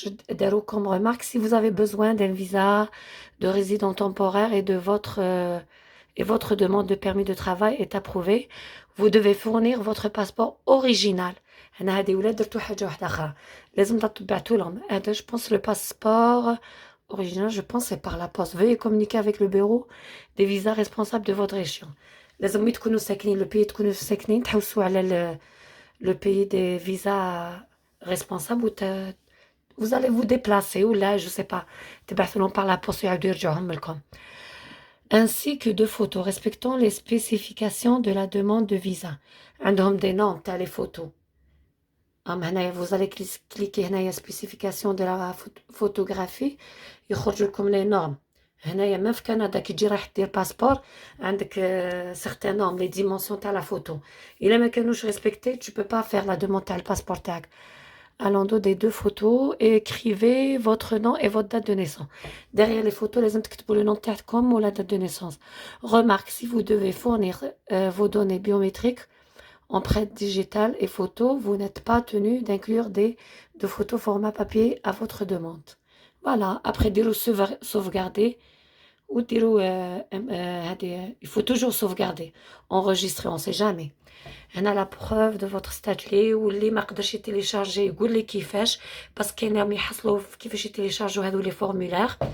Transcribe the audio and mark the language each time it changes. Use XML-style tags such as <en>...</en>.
<ar>داروا</ar> <fr>comme remarque, si vous avez besoin d'un visa de résident temporaire et votre demande de permis de travail est approuvée, vous devez fournir votre passeport original.</fr> <ar>هنا هذه ولاد درتو حاجة واحدة أخرى لازم تطبعتو لهم. هذا</ar> <fr>je pense le passeport original, je pense c'est par la poste. Veuillez communiquer avec le bureau des visas responsable de votre région.</fr> <ar>لازم تكونوا ساكنين</ar> <fr>le pays</fr> <ar>تكونوا ساكنين تحوسوا على</ar> <fr>le pays des visas responsables vous allez vous déplacer ou là je sais pas</fr> <ar>تبعثوا لهم</ar> <fr>par la poste</fr> <ar>يعاودوا يرجعوهم لكم.</ar> <fr>Ainsi que de photos respectant les spécifications de la demande de visa.</fr> <ar>عندهم</ar> <fr>des noms</fr> <ar>تاع</ar> <fr>les photos. Vous allez cliquer</fr> <ar>هنايا</ar> <fr>spécification de la photographie</fr> <ar>يخرج لكم</ar> <fr>les normes.</fr> <ar>هنايا même في كندا كي تجي رايح دير باسبور عندك</ar> <fr>certains normes les dimensions</fr> <ar>تاع</ar> <fr>la photo.</fr> <ar>إلا ما كانوش</ar> <fr>respectés tu peux pas faire la demande</fr> <ar>تاع الباسبور تاعك.</ar> <fr>À l'endos des deux photos écrivez votre nom et votre date de naissance. Derrière les photos</fr> <ar>لازم تكتبوا</ar> <fr>le nom</fr> <ar>تاعكم</ar> <fr>ou la date de naissance. Remarque, si vous devez fournir vos données biométriques, empreintes digitales et photos, vous n'êtes pas tenu d'inclure de photos format papier à votre demande. Voilà, après sauvegarder ou il faut toujours sauvegarder, enregistrer, on ne sait jamais. On a la preuve de votre statut ou</fr> <ar>اللي ما قدرش يتيليشارجي يقول لي كيفاش باسكو كاين راهم يحصلوا كيفاش يتيليشارجوا هذو لي فورمولير.</ar>